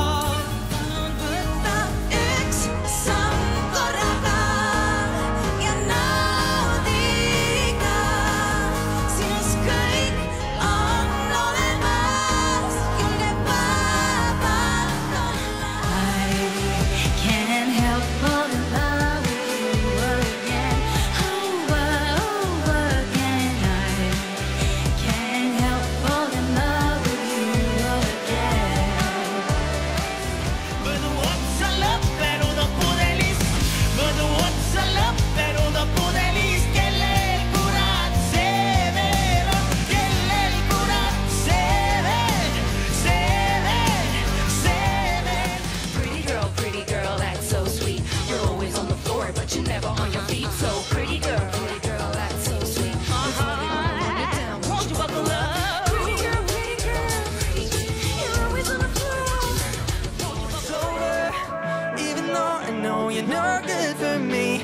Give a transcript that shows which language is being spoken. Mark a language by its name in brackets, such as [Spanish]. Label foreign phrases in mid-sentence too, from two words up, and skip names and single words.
[Estonian] Võta üks samm korraga ja naudi ka, sinus kõik on olemas, julge vabalt olla. [English] I can't help but in love with you again, over again. I can't help but in love with you again. [Estonian] Võdu otsa lõppenud on pudelist, võdu otsa lõppenud on pudelist, kellel kurat see veel on, kellel kurat see veel, see veel, see veel. [English] Pretty girl, that's so sweet. You're always on the floor, but you're never on your feet. So pretty girl, that's so sweet. Won't you buckle up? Pretty girl, you're always on the floor. It's over, even though I know you're not good for me.